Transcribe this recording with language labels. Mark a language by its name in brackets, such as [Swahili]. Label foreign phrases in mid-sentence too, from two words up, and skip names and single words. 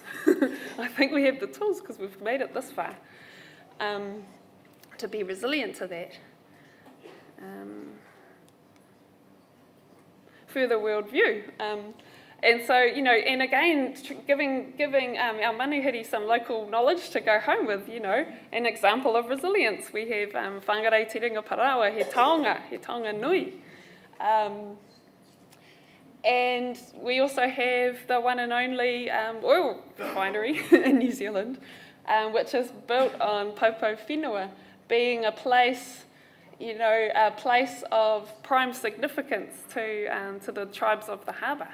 [English] I think we have the tools because we've made it this far to be resilient to that. further worldview. And so, and again, giving our manuhiri some local knowledge to go home with, an example of resilience. We have [Māori] whangarei te ringa parawa, he taonga nui. [English] And we also have the one and only oil refinery in New Zealand, which is built on Popo Whenua, being a place, a place of prime significance to the tribes of the harbour.